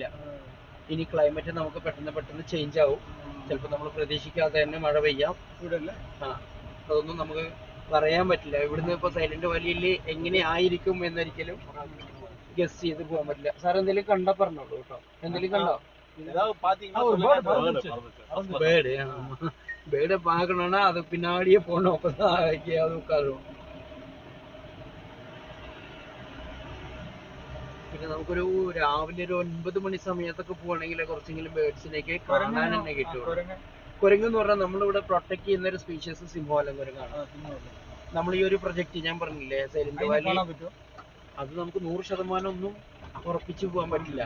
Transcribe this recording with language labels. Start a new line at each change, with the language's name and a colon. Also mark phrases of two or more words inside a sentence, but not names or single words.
Malayalam: ഇനി ക്ലൈമറ്റ് നമുക്ക് പെട്ടെന്ന് ചേഞ്ച് ആവും. ചിലപ്പോൾ നമ്മൾ പ്രതീക്ഷിക്കാതെ തന്നെ മഴ പെയ്യാം. ഇവിടെ ആ, അതൊന്നും നമുക്ക് പറയാൻ പറ്റില്ല. ഇവിടുന്ന് ഇപ്പൊ സൈലന്റ് വാലിയിൽ എങ്ങനെ ആയിരിക്കും എന്നൊരിക്കലും ഗസ് ചെയ്ത് പോകാൻ പറ്റില്ല. സാർ എന്തെങ്കിലും കണ്ടാ പറഞ്ഞോളൂ കേട്ടോ. എന്തെങ്കിലും കണ്ടോ?
Tamil: பேர்டு பேர்டை பார்க்கணும்னா அது பின்னாடியே போகணும். அப்பதான் எங்கேயாவது உட்காரும்.
Malayalam: പിന്നെ നമുക്കൊരു രാവിലെ ഒരു 9 മണി സമയത്തൊക്കെ പോവാണെങ്കിൽ കുറച്ചെങ്കിലും ബേർഡ്സിനെയൊക്കെ കാണാൻ തന്നെ കിട്ടുള്ളൂ. കുരങ്ങ് എന്ന് പറഞ്ഞാൽ നമ്മളിവിടെ പ്രൊട്ടക്ട് ചെയ്യുന്ന ഒരു സ്പീഷ്യസ് സിംഹവാലൻ കുരങ്ങാണ്. നമ്മൾ ഈ ഒരു പ്രൊജക്ട് ഞാൻ പറഞ്ഞില്ലേ സൈലന്റ് വാലി, അത് നമുക്ക് 100% ഒന്നും ഉറപ്പിച്ചു പോകാൻ പറ്റില്ല.